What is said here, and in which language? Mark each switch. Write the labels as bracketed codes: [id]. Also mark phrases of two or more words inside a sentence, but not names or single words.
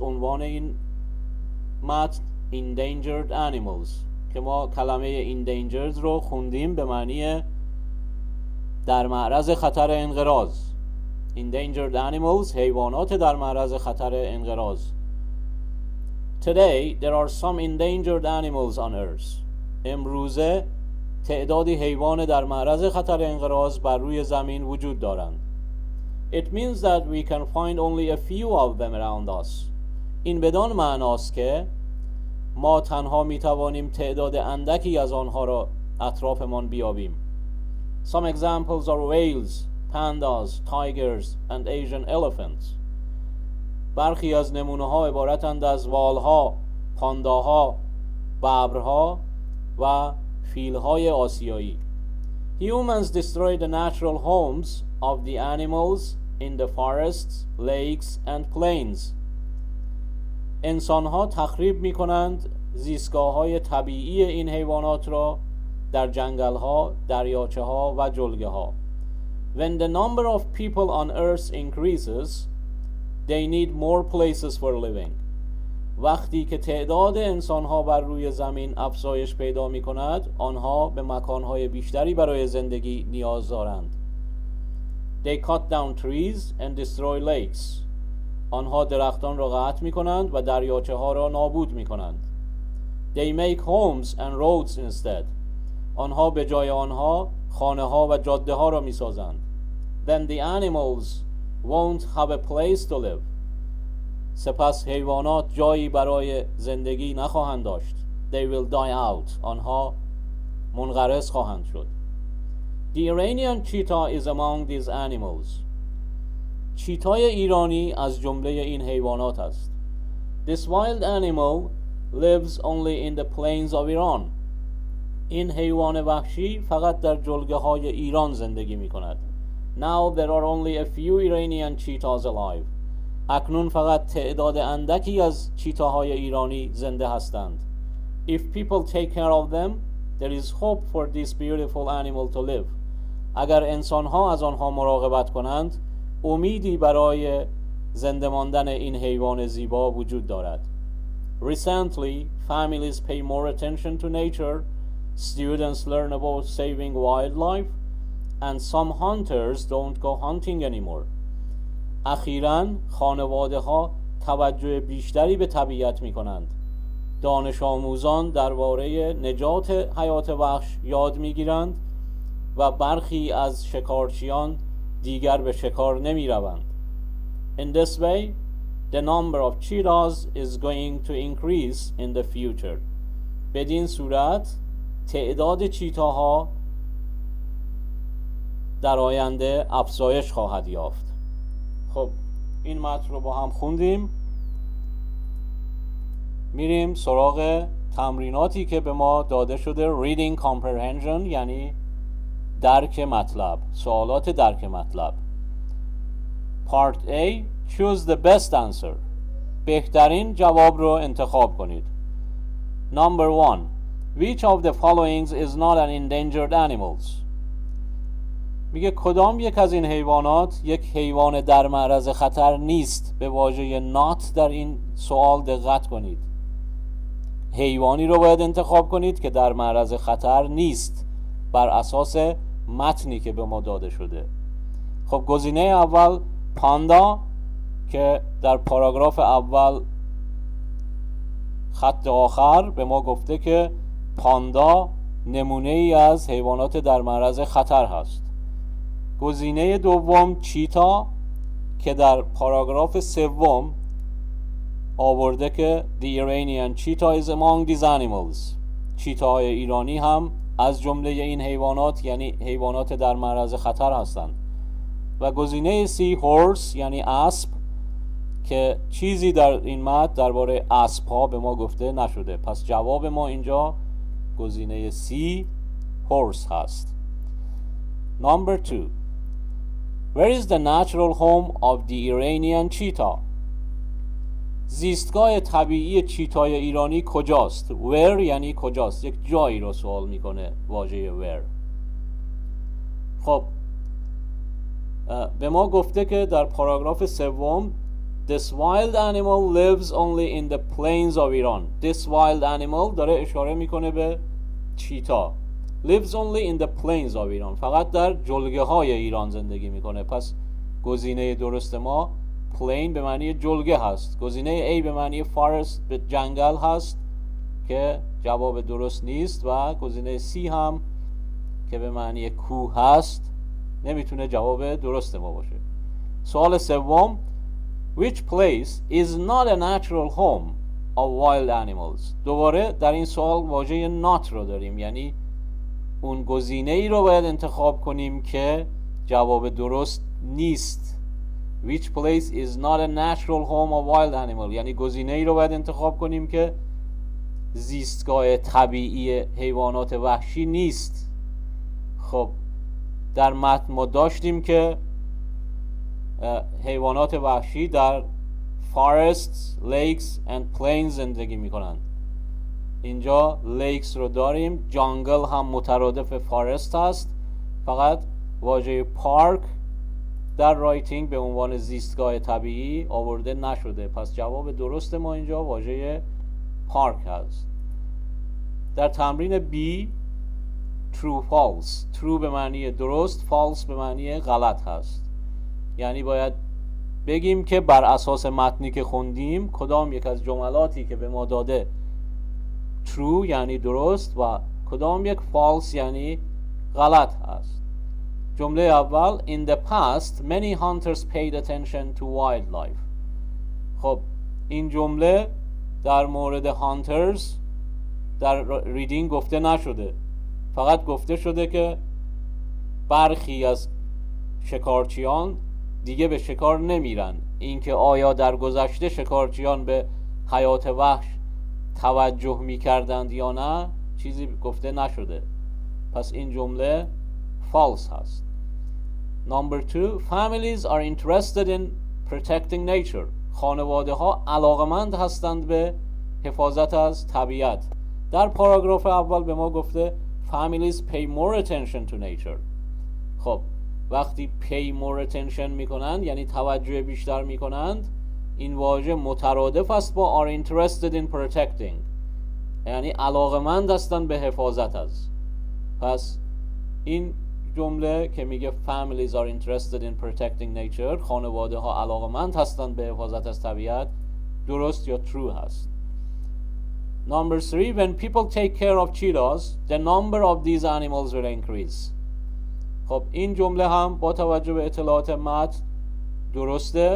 [fa] عنوان این متن [en] endangered animals [fa] که ما کلمه endangered رو خوندیم به معنی در معرض خطر انقراض. [en] Endangered animals، [fa] حیوانات در معرض خطر انقراض. [en] Today there are some endangered animals on earth. [fa] امروزه تعدادی حیوان در معرض خطر انقراض بر روی زمین وجود دارند. [en] It means that we can find only a few of them around us. [fa] این بدان معناست که ما تنها میتوانیم تعداد اندکی از آنها را اطرافمان بیابیم. [en] Some examples are whales, pandas, tigers and Asian elephants. [fa] برخی از نمونه‌ها عبارتند از والها، پانداها، ببرها و فیل‌های آسیایی. [en] Humans destroy the natural homes of the animals in the forests, lakes and plains. [fa] انسان‌ها تخریب می‌کنند زیستگاه‌های طبیعی این حیوانات را در جنگل‌ها، دریاچه‌ها و جلگه‌ها. [en] When the number of people on earth increases, they need more places for living. [fa] وقتی که تعداد انسان‌ها بر روی زمین افزایش پیدا می‌کند، آنها به مکان‌های بیشتری برای زندگی نیاز دارند. [en] They cut down trees and destroy lakes. [fa] آنها درختان را قطع می‌کنند و دریاچه‌ها را نابود می‌کنند. [en] They make homes and roads instead. [fa] آنها به جای آنها خانه‌ها و جاده‌ها را می‌سازند. [en] Then the animals won't have a place to live. [fa] سپس حیوانات جایی برای زندگی نخواهند داشت. [en] They will die out. [fa] آنها منقرض خواهند شد. [en] The Iranian cheetah is among these animals. [fa] چیتای ایرانی از جمله این حیوانات است. [en] This wild animal lives only in the plains of Iran. [fa] این حیوان وحشی فقط در جلگه‌های ایران زندگی می‌کند. [en] Now there are only a few Iranian cheetahs alive. [fa] اکنون فقط تعداد اندکی از چیتاهای ایرانی زنده هستند. [en] If people take care of them, there is hope for this beautiful animal to live. [fa] اگر انسان‌ها از آنها مراقبت کنند، امیدی برای زنده ماندن این حیوان زیبا وجود دارد. [en] Recently, families pay more attention to nature. Students learn about saving wildlife, and some hunters don't go hunting anymore. [fa] اخیراً خانواده‌ها توجه بیشتری به طبیعت می‌کنند. دانش آموزان درباره نجات حیات وحش یاد می‌گیرند و برخی از شکارچیان دیگر به شکار نمی‌روند. [en] In this way, the number of cheetahs is going to increase in the future. [fa] بدین صورت تعداد چیتاها در آینده افزایش خواهد یافت. خب این متن رو با هم خوندیم. میریم سراغ تمریناتی که به ما داده شده. [en] reading comprehension [fa] یعنی درک مطلب، سوالات درک مطلب. [en] Part A, choose the best answer. [fa] بهترین جواب رو انتخاب کنید. [en] Number 1, which of the followings is not an endangered animals? [fa] میگه کدام یک از این حیوانات یک حیوان در معرض خطر نیست. به واژه not در این سوال دقت کنید. حیوانی رو باید انتخاب کنید که در معرض خطر نیست بر اساس متنی که به ما داده شده. خب گزینه اول پاندا که در پاراگراف اول خط آخر به ما گفته که پاندا نمونه ای از حیوانات در معرض خطر هست. گزینه دوم چیتا که در پاراگراف سوم آورده که [en] The Iranian cheetah is among these animals. [fa] چیتاهای ایرانی هم از جمله این حیوانات یعنی حیوانات در معرض خطر هستند. و گزینه سی horse یعنی اسب که چیزی در این متن درباره اسب ها به ما گفته نشده. پس جواب ما اینجا گزینه سی horse هست. [en] Number 2, Where is the natural home of the Iranian cheetah? [fa] زیستگاه طبیعی چیتای ایرانی کجاست؟ where یعنی کجاست، یک جایی رو سوال میکنه واژه where. خب به ما گفته که در پاراگراف سوم [en] This wild animal lives only in the plains of Iran. This wild animal [fa] داره اشاره میکنه به چیتا. Lives only in the plains of Iran. فقط در جلگه های ایران زندگی میکنه. پس گزینه درست ما plain به معنی جلگه هست. گزینه A به معنی forest به جنگل هست که جواب درست نیست و گزینه C هم که به معنی کوه هست نمیتونه جواب درست ما باشه. سوال سوم [en] Which place is not a natural home of wild animals. [fa] دوباره در این سوال واژه not رو داریم، یعنی اون گزینه ای رو باید انتخاب کنیم که جواب درست نیست. [en] Which place is not a natural home of wild animal، [fa] یعنی گزینه ای رو باید انتخاب کنیم که زیستگاه طبیعی حیوانات وحشی نیست. خب در متن ما داشتیم که حیوانات وحشی در [en] forests, lakes and plains [fa] زندگی میکنند. اینجا lakes رو داریم، جانگل هم مترادف فارست هست، فقط واژه پارک در رایتینگ به عنوان زیستگاه طبیعی آورده نشده. پس جواب درست ما اینجا واژه پارک هست. در تمرین B [en] true false، true [fa] به معنی درست، false به معنی غلط هست. یعنی باید بگیم که بر اساس متنی که خوندیم کدام یک از جملاتی که به ما داده true یعنی درست و کدام یک false یعنی غلط هست. جمله اول [en] In the past many hunters paid attention to wildlife. [fa] خب این جمله در مورد hunters در ریدینگ گفته نشده، فقط گفته شده که برخی از شکارچیان دیگه به شکار نمیرن. اینکه آیا در گذشته شکارچیان به حیات وحش توجه میکردند یا نه چیزی گفته نشده. پس این جمله false هست. [en] Number 2 Families are interested in protecting nature. [fa] خانواده ها علاقمند هستند به حفاظت از طبیعت. در پاراگراف اول به ما گفته [en] Families pay more attention to nature. [fa] خب وقتی [en] pay more attention [fa] میکنند یعنی توجه بیشتر میکنند، این واژه مترادف است با [en] are interested in protecting، [fa] یعنی علاقمند هستند به حفاظت از. پس این جمله که میگه [en] families are interested in protecting nature، [fa] خانواده ها علاقمند هستند به حفاظت از طبیعت، درست یا true هست. [en] Number 3 When people take care of cheetahs the number of these animals will increase. [fa] خب این جمله هم با توجه به اطلاعات متن درسته.